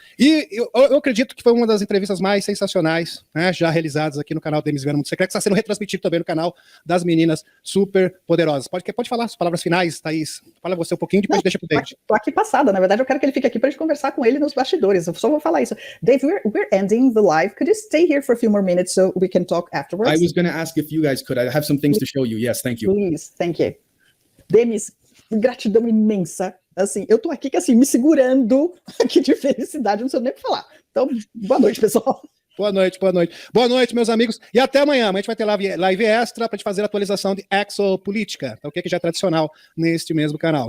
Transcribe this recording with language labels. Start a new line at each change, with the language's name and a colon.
Portuguese: E eu acredito que foi uma das entrevistas mais sensacionais, já realizadas aqui no canal Demis Viana Mundo Secreto, que está sendo retransmitido também no canal das meninas super poderosas. Pode falar as palavras finais, Thaís? Fala você um pouquinho, depois deixa pro David. Tô aqui passada, na verdade eu quero que ele fique aqui para a gente conversar com ele nos bastidores. Eu só vou falar isso.
English: Dave, we're ending the live. Could you stay here for a few more minutes so we can talk afterwards? I was going to ask if you guys could. I have some things to show you. Yes, thank you. Please, thank you. Demis,
Portuguese: gratidão imensa. Assim, eu tô aqui que assim, me segurando aqui de felicidade, não sei nem o que falar. Então, boa noite, pessoal. Boa noite. Boa noite, meus amigos. E até amanhã. Amanhã a gente vai ter live extra para a gente fazer a atualização de exopolítica, tá, o que já é tradicional neste mesmo canal.